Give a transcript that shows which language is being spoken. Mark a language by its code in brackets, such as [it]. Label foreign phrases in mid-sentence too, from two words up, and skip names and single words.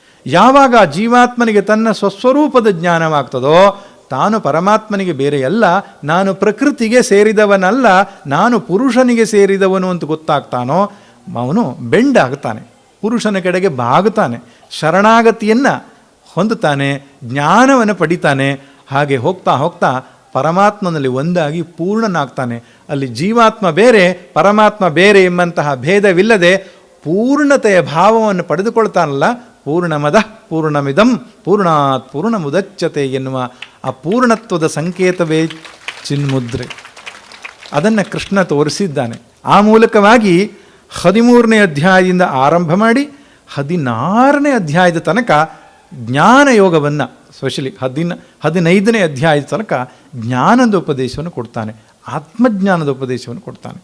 [kn] ಯಾವಾಗ ಜೀವಾತ್ಮನಿಗೆ ತನ್ನ ಸ್ವಸ್ವರೂಪದ ಜ್ಞಾನವಾಗ್ತದೋ ತಾನು ಪರಮಾತ್ಮನಿಗೆ ಬೇರೆಯಲ್ಲ, ನಾನು ಪ್ರಕೃತಿಗೆ ಸೇರಿದವನಲ್ಲ, ನಾನು ಪುರುಷನಿಗೆ ಸೇರಿದವನು ಅಂತ ಗೊತ್ತಾಗ್ತಾನೋ ಅವನು ಬೆಂಡ್ ಆಗ್ತಾನೆ, ಪುರುಷನ ಕಡೆಗೆ ಬಾಗುತ್ತಾನೆ, ಶರಣಾಗತಿಯನ್ನು ಹೊಂದುತ್ತಾನೆ, ಜ್ಞಾನವನ್ನು ಪಡಿತಾನೆ. ಹಾಗೆ ಹೋಗ್ತಾ ಹೋಗ್ತಾ ಪರಮಾತ್ಮನಲ್ಲಿ ಒಂದಾಗಿ ಪೂರ್ಣನಾಗ್ತಾನೆ. ಅಲ್ಲಿ ಜೀವಾತ್ಮ ಬೇರೆ ಪರಮಾತ್ಮ ಬೇರೆ ಎಂಬಂತಹ ಭೇದವಿಲ್ಲದೆ ಪೂರ್ಣತೆಯ ಭಾವವನ್ನು ಪಡೆದುಕೊಳ್ತಾನಲ್ಲ. [sa] ಪೂರ್ಣಮದ ಪೂರ್ಣಮಿದಂ ಪೂರ್ಣಾತ್ ಪೂರ್ಣಮುದಚ್ಯತೆ [kn] ಎನ್ನುವ ಆ ಪೂರ್ಣತ್ವದ ಸಂಕೇತವೇ ಚಿನ್ಮುದ್ರೆ. ಅದನ್ನು ಕೃಷ್ಣ ತೋರಿಸಿದ್ದಾನೆ. ಆ ಮೂಲಕವಾಗಿ 13ನೇ ಅಧ್ಯಾಯದಿಂದ ಆರಂಭ ಮಾಡಿ 16ನೇ ಅಧ್ಯಾಯದ ತನಕ ಜ್ಞಾನ ಯೋಗವನ್ನು, ಸ್ಪೆಷಲಿ 15ನೇ ಅಧ್ಯಾಯದ ತನಕ ಜ್ಞಾನದ ಉಪದೇಶವನ್ನು ಕೊಡ್ತಾನೆ, ಆತ್ಮಜ್ಞಾನದ ಉಪದೇಶವನ್ನು ಕೊಡ್ತಾನೆ.